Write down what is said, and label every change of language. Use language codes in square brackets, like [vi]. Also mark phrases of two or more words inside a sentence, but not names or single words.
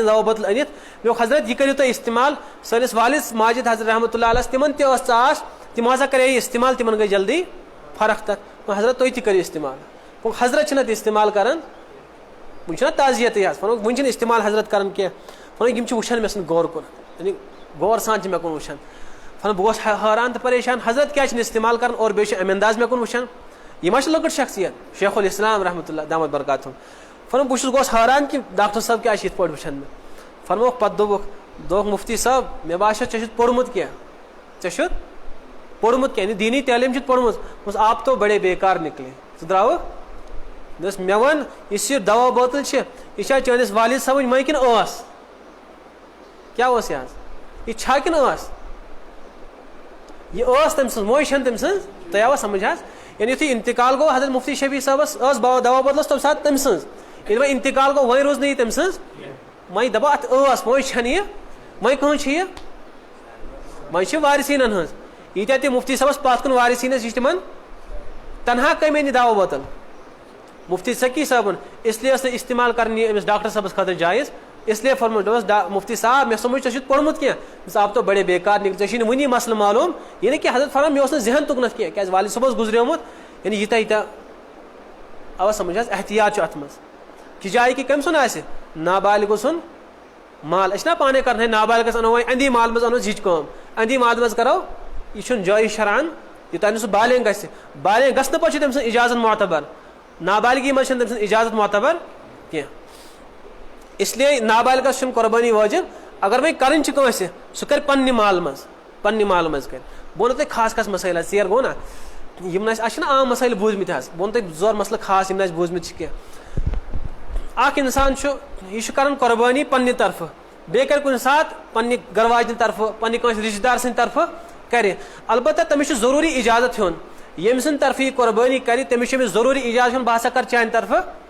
[ks] دوا بوتل أنِتھ مےٚ دوٚپ حضرت یہِ کٔرِو تُہۍ استعمال سٲنِس والد ماجد حضرت رحمتہ اللہ علیہس تِمن تہِ ٲس ژاس تِمو ہسا کرے یہِ استعمال تِمن گٔے جلدی فرق تتھ وۄنۍ حضرت تُہۍ تہِ کٔرِو استعمال حضرت چھِنہٕ اتھ استعمال کران وۄنۍ چھُنہ تعزیتٕے حظ فرمووُکھ وۄنۍ چھِنہٕ استعمال حضرت کران کینٛہہ فرمووُکھ یِم چھِ وٕچھان مےٚ سُنٛد غور کُن یعنی غور سان چھِ مےٚ کُن وٕچھان فرمووُکھ بہٕ گوس حٲران تہٕ پریشان حضرت کیازِ چھِنہٕ استعمال کران اور بیٚیہِ چھِ امہِ انداز مےٚ کُن وٕچھان یہ ما لکٹ شخصیت شیخ الاسلام رحمۃ اللہ [ar] دامت برکاتہم [ks] فرمو بہت گوس حیران کہ ڈاکٹر صاحب کیا یت پہ وچھان میں فرمو پتہ دوک مفتی صاحب مے باسان ژےٚ چھُتھ پوٚرمُت کینٛہہ ژےٚ چھُتھ پوٚرمُت کینٛہہ یعنی دینی تعلیٖم چھُتھ پوٚرمُت [ur] آپ تو بڑے بیکار نکلے [ks] ژٕ درٛاوُکھ دوٚپُس مےٚ وَن یُس یہِ دوا بوتل چھِ یہِ چھا چٲنِس والد صٲبٕنۍ مٔنٛزۍ کِنہٕ ٲس کیٛاہ اوس یہِ حظ یہِ چھا کِنہٕ ٲس یہ ٲس تٔمۍ سٕنٛز موج چھَنہٕ تٔمۍ سٕنٛز تۄہہِ آوا سمجھ حظ یعنی یُتھُے انتقال گوٚو حضرت مفتی شفیع صٲبس ٲس دوا بوتل ٲس تَمہِ ساتہٕ تٔمۍ سٕنٛز ییٚلہِ وۄنۍ انتقال گوٚو وۄنۍ روٗز نہٕ یہِ تٔمۍ سٕنٛز وۄنۍ دپان اتھ ٲس وۄنۍ چھَنہٕ یہِ وۄنۍ کٕہٕنٛز چھِ یہِ وۄنۍ چھِ وارثیٖنن ہٕنٛز ییٖتیاہ تہِ مفتی صٲبس پتھ کُن وارثیٖن ٲسۍ یہِ چھِ تِمن تنہا کمہِ أنۍ یہِ دوا بوتل مفتی سکی صٲبن [ur] اس لیے [ks] ٲس نہٕ استعمال کرنی أمِس ڈاکٹر صٲبس خٲطرٕ جایز [ur] اس لیے [ks] فرموو دوٚپُس مفتی صاحب مےٚ سمجھ ژےٚ چھُتھ پوٚرمُت کینٛہہ [ur] آپ تو بڑے بیکار نکلے [ks] ژےٚ چھُے نہٕ وٕنی مسلہٕ معلوٗم یہِ نہٕ کینٛہہ حضرت فرمان مےٚ اوس نہٕ ذہن تُکنتھ کینٛہہ کیٛازِ والد صٲب اوس گُزریومُت یعنی ییٖتیاہ آوا سمجھ حظ احتیاط چھُ اتھ منٛز کہِ جایہِ کہِ کٔمۍ سُنٛد آسہِ نابالغ سُنٛد مال أسۍ چھِنا پانے کران ہے نابالغس انو وۄنۍ اندی مال منٛز انو زِچ کٲم اندی مال منٛز کرو یہِ چھُنہٕ جٲیز شرعن یوٚتانۍ نہٕ سُہ بالغ گژھِ بالغ گژھنہٕ پتہٕ چھِ تٔمۍ سٕنٛز اجازت معتبر نابالغی منٛز چھنہٕ تٔمۍ سٕنٛز اجازت معتبر کینٛہہ [ur] اس لیے [ks] نابالغس چھنہٕ قۄربٲنی واجب اگر وۄنۍ کرٕنۍ چھِ کٲنٛسہِ سُہ کرِ پننہِ مال منٛز کرِ بہٕ وَنو تۄہہِ خاص خاص مسٲیل حظ ژیر گوٚو نا یِم نہٕ اَسہِ چھِنہ عام مسٲیل بوٗزمٕتۍ حظ بہٕ وَنہٕ تۄہہِ زٕ ژور مسلہٕ خاص یِم نہٕ اَسہِ بوٗزمٕتۍ چھِ کینٛہہ اکھ انسان چھُ یہِ چھُ کران قۄربٲنی پننہِ طرفہٕ بیٚیہِ کرِ کُنہِ ساتہٕ پننہِ گرٕ واجنہِ طرفہٕ پننہِ کٲنٛسہِ رشتہٕ دار سٕنٛدِ طرفہٕ کرِ البتہ تٔمِس چھُ ضروٗری اِجازت ہیوٚن ییٚمہِ سٕنٛدِ طرفہٕ یہِ قۄربٲنی کرِ تٔمِس چھُ أمِس ضروٗری اِجازت ہیوٚن بہٕ ہسا کرٕ چانہِ طرفہٕ